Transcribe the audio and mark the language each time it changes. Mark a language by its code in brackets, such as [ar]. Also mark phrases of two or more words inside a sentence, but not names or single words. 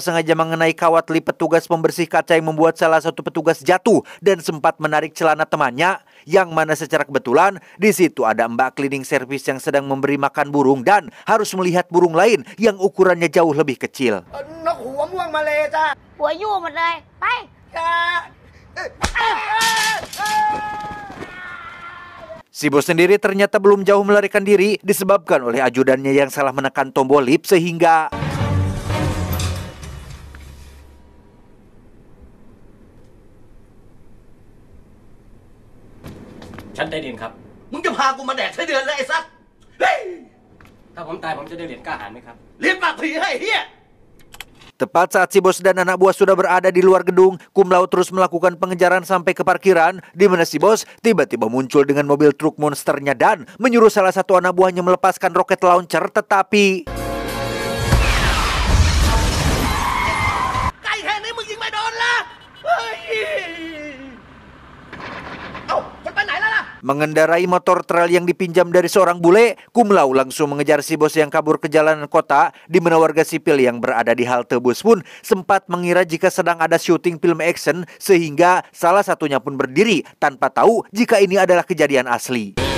[id] sengaja mengenai kawat lip petugas pembersih kaca yang membuat salah satu petugas jatuh dan sempat menarik celana temannya, yang mana secara kebetulan di situ ada mbak cleaning service yang sedang memberi makan burung dan harus melihat burung lain yang ukurannya jauh lebih kecil. Si bos sendiri ternyata belum jauh melarikan diri disebabkan oleh ajudannya yang salah menekan tombol lift sehingga... [th] ฉันได้เหรียญครับ มึงจะพากูมาแดกไส้เดือนเลยไอ้สัสเฮ้ย ถ้าผมตายผมจะได้เหรียญกล้าหาญไหมครับ เลี้ยงปากผีให้ไอ้เหี้ย [id] Tepat saat si bos dan anak buah sudah berada di luar gedung, Kum Lau terus melakukan pengejaran sampai ke parkiran, di mana si bos tiba-tiba muncul dengan mobil truk monsternya dan menyuruh salah satu anak buahnya melepaskan roket launcher, tetapi... [th] ไก่แค่นี้มึงยิงไม่โดนละเฮ้ยเอ้ามันไปไหนแล้วล่ะ [id] Mengendarai motor trail yang dipinjam dari seorang bule, Kum Lau langsung mengejar si bos yang kabur ke jalanan kota, di mana warga sipil yang berada di halte bus pun sempat mengira jika sedang ada syuting film action, sehingga salah satunya pun berdiri tanpa tahu jika ini adalah kejadian asli.